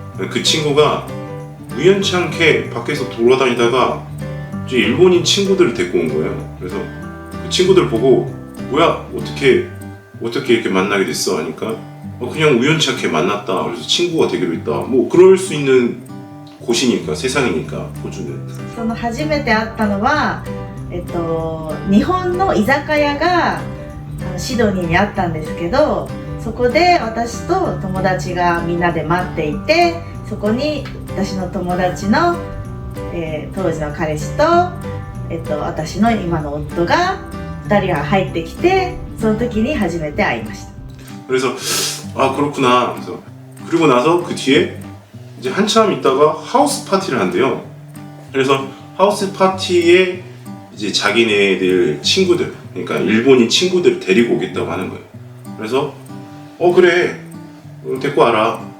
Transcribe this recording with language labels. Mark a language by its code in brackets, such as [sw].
[ko] 그 친구가 우연치 않게 밖에서 돌아다니다가 이제 일본인 친구들을 데리고 온 거예요. 그래서 그 친구들 보고, 뭐야, 어떻게 이렇게 만나게 됐어? 하니까 그냥 우연치 않게 만났다. 그래서 친구가 되기로 했다. 뭐 그럴 수 있는 곳이니까, 세상이니까, 호주는. [ja] その初めて会ったのは、日本の居酒屋がシドニーにあったんですけど、そこで私と友達がみんなで待っていて、そこに私の友達の、当時の彼氏と、私の今の夫が2人が入ってきて、その時に初めて会いました。 [ko] 그래서 그렇구나. 그래서 그리고 나서 그 뒤에 이제 한참 있다가 하우스 파티를 한대요. 그래서 하우스 파티에 이제 자기네들 친구들, 그러니까 일본인 친구들을 데리고 오겠다고 하는 거예요. 그래서 그래, 데리고 와라.